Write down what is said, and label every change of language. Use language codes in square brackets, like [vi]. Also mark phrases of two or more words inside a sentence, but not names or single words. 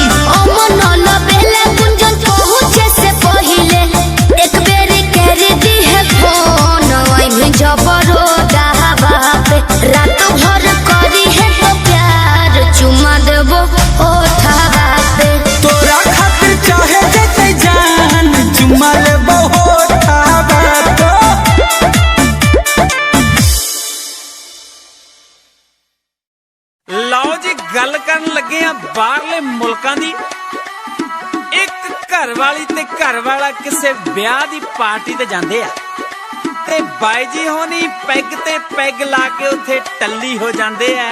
[bho] अमन बेले गुंजन पहुँचे से पहिले एक बेर कर दी है फोन। वही जबरो गावा पे रात भर करी है तो प्यार चुमा देबो ओठवा पे। तोरा खातिर चाहे जते जान चुमा लेबो होठावा तो। [pa] ਲਓ ਜੀ ਗੱਲ ਕਰਨ ਲੱਗੇ ਆ ਬਾਹਰਲੇ ਮੁਲਕਾਂ ਦੀ। ਇੱਕ ਘਰ ਵਾਲੀ ਤੇ ਘਰ ਵਾਲਾ ਕਿਸੇ ਵਿਆਹ ਦੀ ਪਾਰਟੀ ਤੇ ਜਾਂਦੇ ਆ ਤੇ ਬਾਈ ਜੀ ਹੋਣੀ ਪੈਗ ਤੇ ਪੈਗ ਲਾ ਕੇ ਉੱਥੇ ਟੱਲੀ ਹੋ ਜਾਂਦੇ ਆ।